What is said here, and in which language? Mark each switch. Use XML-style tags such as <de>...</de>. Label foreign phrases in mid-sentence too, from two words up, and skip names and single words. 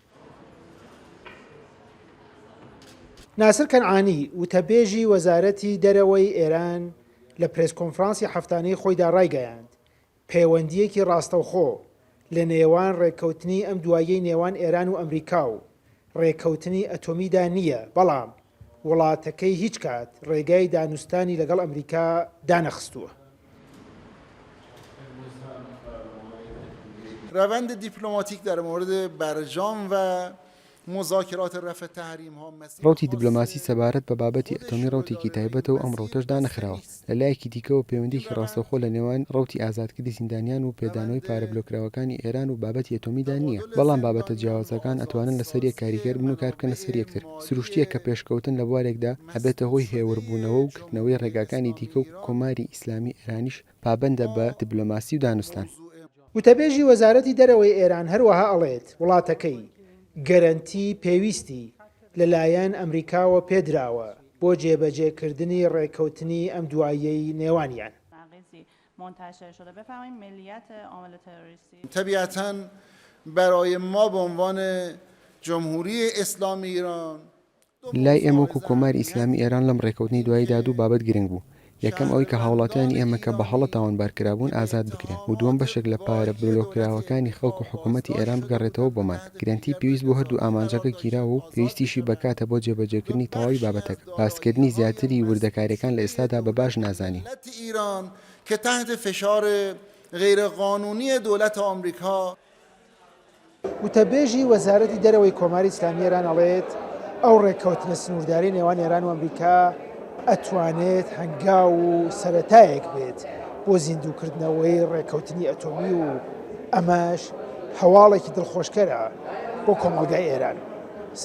<ckb>ناسر کەنعانی وتەبێژی وەزارەتی دەرەوەی ئێران لە پرێس کۆنفرانسی هەفتانەی خۆیدا ڕایگەیاند پەیوەندیەکی ڕاستەوخۆ لە نێوان ڕێککەوتنی ئەم دواییەی نێوان ئێران و ئەمریکا و ڕێککەوتنی ئەتۆمیدا نییە، بەڵام وڵاتەکەی هیچ کات ڕێگای دانوستانی لەگەڵ ئەمریکا دانەخستووە.</ckb> <fa>روند دیپلماتیک در مورد برجام و مذاکرات رفع تحریم ها</fa> <ckb>ڕوتی دیبلۆماسی سەبارەت بە بابەتی ئەتۆمی ڕوتێکی تایبەتەوە ئەم ڕوتەشدا نەخراوە. لەلایەکی دیکەوە پەیوەندیی ڕاستەوخۆ لە نێوان ڕوتی ئازادکردی زیندانیان و پێدانەوەی پارە بلۆکراوەکانی ئێران و بابەتی ئەتۆمیدا نییە، بەڵام بابەتە جیاوازەکان ئەتوانن لەسەر یەک کاریگەر بن و کارکەنە سەر یەکتر. سروشتیە کە پێشکەوتن لە بوارێکدا ئەبێتە هۆی هێوربوونەوە و کردنەوەی ڕێگاکانی دیکە و کۆماری ئیسلامی ئێرانیش پابەندە بە دیبلۆماسی و دانوستان. وتەبێژی وەزارەتی دەرەوەی ئێران هەروەها ئەڵێت وڵاتەکەی گەرەنتی پێویستی لەلایەن ئەمریکاوە پێدراوە بۆ جێبەجێکردنی ڕێککەوتنی ئەم دواییەی نێوانیان.</ckb> <fa>طبیعتاً برای ما به عنوان جمهوری اسلامی ایران</fa> <ckb>لای ئێمە وەکو کۆماری ئیسلامی ئێران لەم ڕێککەوتنی دواییدا دوو بابەت گرنگ بوو. یەکەم ئەوەی کە هاوڵاتیانی ئێمە کە بە هەڵە تاوانبارکرابوون ئازاد بکرێن و دووەم بەشێک لە پارە بلۆکراوەکانی خەڵک و حکوومەتی ئێران بگەڕێتەوە بۆمان. گرنتی پێویست بۆ هەردوو ئامانجەکە گیراوە و پێویستیشی بەکاتە بۆ جێبەجێکردنی تەواوی بابەتەکە. باسکردنی زیاتری وردەکاریەکان لە ئێستادا بە باش نازانی.</ckb> <fa>ایران که تحت فشار غیرقانونی دولت آمریکا.</fa> <ckb>وتەبێژی وەزارەتی دەرەوەی کۆماری ئیسلامی ئێران ئەڵێت ئەو ڕێککەوتنە سنوورداری نێوان ئێران و ئەمریکا ئەتوانێت هەنگاو و سەرەتایەک بێت بۆ زیندووکردنەوەی ڕێککەوتنی ئەتۆمی و ئەمەش هەواڵێکی دڵخۆشکەرە بۆ کۆمەلگای ئێران.</ckb>